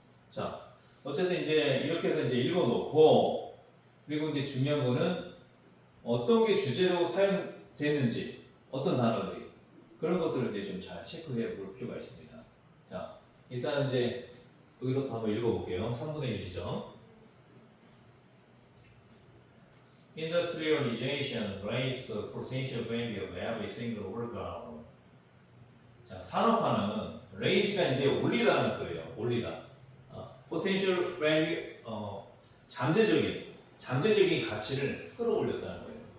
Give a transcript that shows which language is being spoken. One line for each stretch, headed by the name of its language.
Korean: 자, 어쨌든 이제 이렇게 해서 이제 읽어놓고 그리고 이제 중요한 거는 어떤 게 주제로 사용됐는지 어떤 단어들이 그런 것들을 이제 좀 잘 체크해 볼 필요가 있습니다. 자, 일단 이제 여기서부터 한번 읽어볼게요. 3분의 1 지점.
English: Industrialization raised the potential value of every single worker hour.
Korean: 자, 산업화는 raise가 이제 올리다는 거예요. 올리다. potential value, 잠재적인 가치를 끌어올렸다는 거예요.